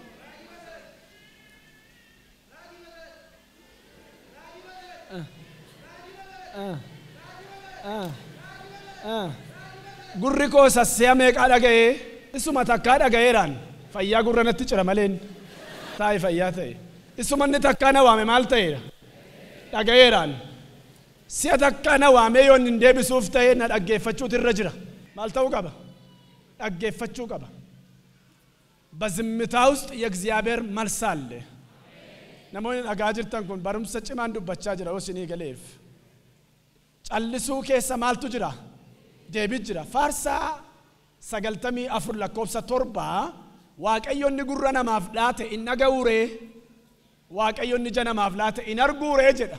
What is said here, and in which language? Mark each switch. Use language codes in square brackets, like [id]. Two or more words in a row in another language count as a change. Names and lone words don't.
[om] Gurri koo sassee meeqaa dhaga'ee isuma takkaa dhaga'eeraan fayyaa gurra natti cira maleen taa'e fayyaa ta'e isuma inni takkaa na waame maal ta'eera dhaga'eeraan si'a takkaa na waamee yoo hin deebisuuf ta'e na dhaggeeffachuutu irra jira maal ta'uu qaba dhaggeeffachuu qaba. [am] በዝምታ ውስጥ የእግዚአብሔር መልስ አለ። [om] namoonni dhagaa jirtan kun barumsa cimaan dubbachaa jira osinii galeef callisuu keessa maaltu jira deebii jira. Faarsaa 94 lakkoofsa 7 waaqayyoonni gurra namaaf laate in dhaga'uuree waaqayyoonni ija namaaf laate in arguuree jedha.